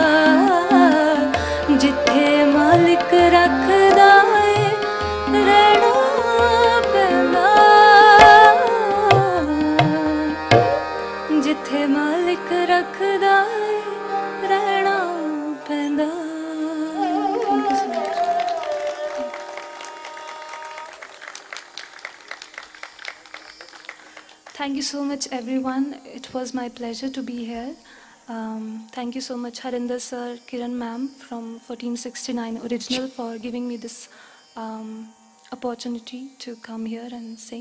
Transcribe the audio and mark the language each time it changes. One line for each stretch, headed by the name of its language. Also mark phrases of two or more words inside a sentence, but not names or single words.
Punjabi: ਜਿੱਥੇ ਮਾਲਕ ਰੱਖਦਾ ਹੈ ਰਹਿਣਾ ਪੈਂਦਾ. ਜਿੱਥੇ ਮਾਲਕ ਰੱਖਦਾ ਹੈ ਰਹਿਣਾ ਪੈਂਦਾ.
English: Thank you so much. Thank you so much, everyone. It was my pleasure to be here. Thank you so much, Harinder sir, Kiran ma'am from 1469 Original for giving me this opportunity to come here and sing.